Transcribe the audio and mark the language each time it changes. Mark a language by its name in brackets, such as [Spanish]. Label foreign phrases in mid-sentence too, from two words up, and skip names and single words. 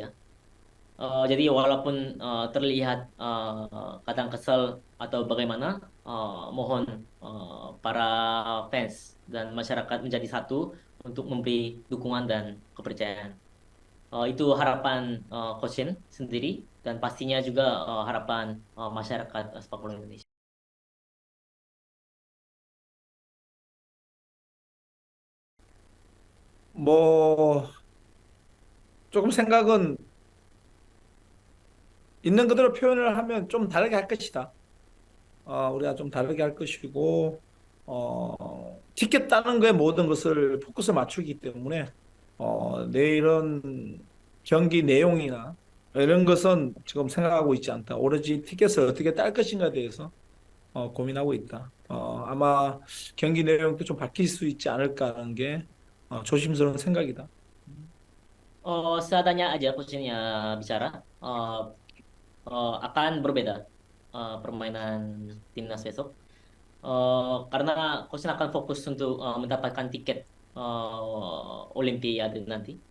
[Indonesian] Jadi walaupun terlihat kadang kesal atau bagaimana, mohon para fans dan masyarakat menjadi satu untuk memberi dukungan dan kepercayaan. Itu harapan Coach Shin sendiri dan pastinya juga harapan masyarakat sepak bola Indonesia. [Korean] 뭐, 조금 생각은 있는 그대로 표현을 하면 좀 다르게 할 것이다. 우리가 좀 다르게 할 것이고, 티켓 따는 거에 모든 것을 포커스 맞추기 때문에, 내일은 경기 내용이나 이런 것은 지금 생각하고 있지 않다. 오로지 티켓을 어떻게 딸 것인가에 대해서 고민하고 있다. 아마 경기 내용도 좀 바뀔 수 있지 않을까 하는 게 조심스러운 생각이다. [Indonesian] Seadanya aja coachnya bicara akan berbeda permainan timnas besok. Karena coachnya akan fokus untuk mendapatkan tiket Olimpiade nanti.